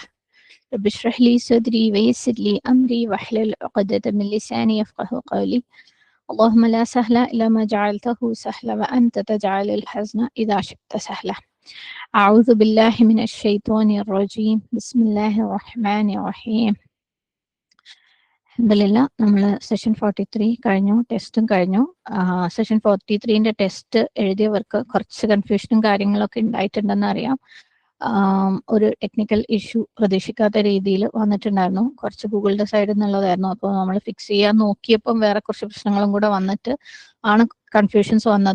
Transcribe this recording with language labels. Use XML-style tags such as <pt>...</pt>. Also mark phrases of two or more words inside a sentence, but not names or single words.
<ar>رب اشرح لي صدري ويسر لي أمري واحلل عقدة من لساني يفقه قولي. اللهم لا سهل إلا ما جعلته سهلا وأنت تجعل الحزن إذا شئت سهلا. أعوذ بالله من الشيطان الرجيم. بسم الله الرحمن الرحيم.</ar> <ml>അൽഹംദുലില്ലാ നമ്മൾ സെഷൻ 43 കഴിഞ്ഞു, ടെസ്റ്റും കഴിഞ്ഞു. സെഷൻ 43ന്റെ ടെസ്റ്റ് എഴുതിയവർക്ക് കുറച്ച് കൺഫ്യൂഷനും കാര്യങ്ങളൊക്കെ ഉണ്ടായിട്ടുണ്ടെന്ന് അറിയാം. ഒരു</ml> <en>technical issue</en> <ml>പ്രതീക്ഷിക്കാത്ത രീതിയിൽ വന്നിട്ടുണ്ടായിരുന്നു. കുറച്ച് ഗൂഗിളിന്റെ സൈഡിൽ നിന്നുള്ളതായിരുന്നു. അപ്പോൾ നമ്മൾ ഫിക്സ് ചെയ്യാൻ നോക്കിയപ്പം വേറെ കുറച്ച് പ്രശ്നങ്ങളും കൂടെ വന്നിട്ട് ആണ് കൺഫ്യൂഷൻസ് വന്നത്.</ml>